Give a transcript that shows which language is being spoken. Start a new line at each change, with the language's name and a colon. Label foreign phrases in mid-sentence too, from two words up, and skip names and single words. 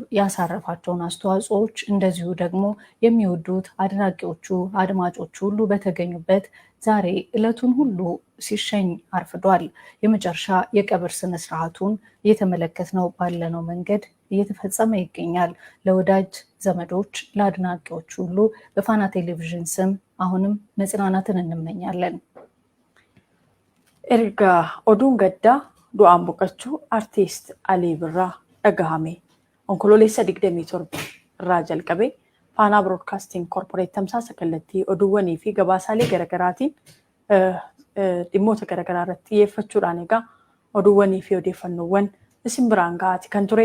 Amharic: ያሳረፋቸውን አስተዋጽኦዎች እንደዚሁ ደግሞ የሚወዱት አድናቂዎቹ አድማጮቹ ሁሉ በተገኙበት ዛሬ ዕለቱን ሁሉ ሲሸኝ አርፍዷል። የመጨረሻ የቀብር ስነ ስርዓቱን እየተመለከትነው ባለነው መንገድ እየተፈጸመ ይገኛል። ለወዳጅ ዘመዶች፣ ለአድናቂዎች ሁሉ በፋና ቴሌቪዥን ስም አሁንም መጽናናትን እንመኛለን።
Oromo: Ergaa oduun gadda du'aan boqachuu Artiist Alii Birraa dhagahame. Onkololeessa 27 irraa jalqabee Faanaa Broadcasting Corporate tamsaasa kallattii oduuwwanii fi gabaasaalee garaagaraatiin dhimmoota garaagaraa irratti xiyyeeffachuudhaan egaa oduuwwanii fi odeeffannoowwan isin biraan ga'aati kan ture.